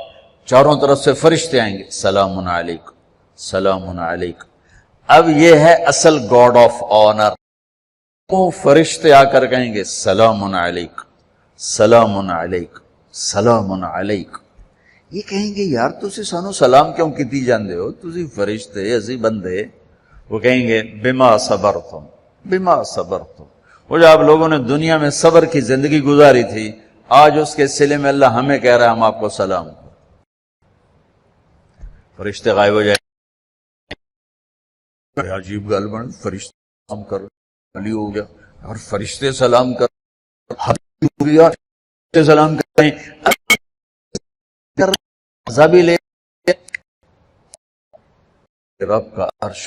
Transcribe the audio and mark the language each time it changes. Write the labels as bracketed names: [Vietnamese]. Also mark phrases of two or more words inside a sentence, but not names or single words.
[Urdu] چاروں طرف سے فرشتے آئیں گے، [Arabic] سلام علیکم، سلام علیکم. [Urdu] اب یہ ہے اصل [English] guard of honour. [Urdu] وہ فرشتے آ کر کہیں گے [Arabic] سلام علیک سلام علیک سلام علیک. [Punjabi] یہ کہیں گے یار تسی سانو سلام کیوں کیتی جاندے ہو, تسی فرشتے اسی بندے. [Urdu] وہ کہیں گے [Arabic] بما صبرتم بما صبرتم. [Urdu] وہ جو آپ لوگوں نے دنیا میں صبر کی زندگی گزاری تھی, آج اس کے صلے میں اللہ ہمیں کہہ رہا ہے ہم آپ کو سلام کریں. فرشتے غائب ہو جائیں. عجیب گل بن, فرشتے سلام کر علی ہو گیا اور فرشتے سلام کر ہو گیا, سلام کریں بھی لے رب کا عرش.